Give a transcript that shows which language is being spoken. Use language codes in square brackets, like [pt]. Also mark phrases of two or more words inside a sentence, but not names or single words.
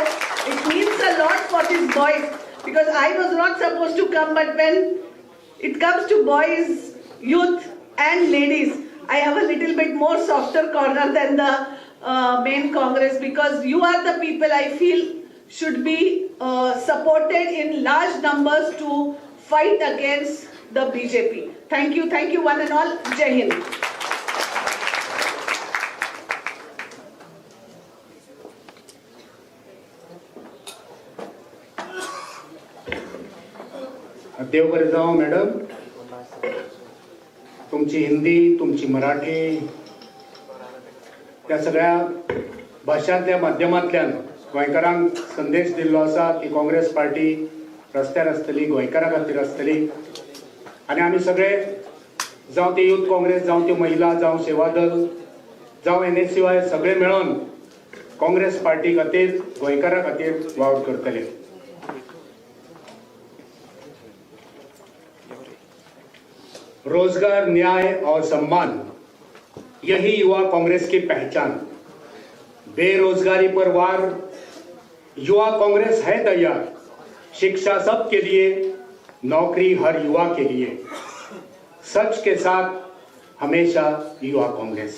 [en] It means a lot for these boys, because I was not supposed to come, but when it comes to boys, youth and ladies, I have a little bit more softer corner than the main Congress, because you are the people I feel should be supported in large numbers to fight against the BJP. Thank you one and all. Jai Hind. [kok] देवघर जाओ मॅडम, तुमची हिंदी, तुमची मराठी, त्या सगळ्या भाषांतल्या माध्यमांतल्यान गोंयकारांक संदेश दिल्लो आसा की काँग्रेस पार्टी रस्त्यार आसतली, गोंयकारां खातीर आसतली, आनी आमी सगळे जावं ते यूथ काँग्रेस, जावं त्यो महिला, जावं सेवा दल, जावं NSUI सगळे मेळून काँग्रेस पार्टी खातीर, गोंयकारां खातीर वावड करतले। [hi] रोजगार, न्याय और सम्मान, यही युवा कांग्रेस की पहचान। बेरोजगारी पर वार, युवा कांग्रेस है तैयार। शिक्षा सबके लिए, नौकरी हर युवा के लिए। सच के साथ हमेशा युवा कांग्रेस।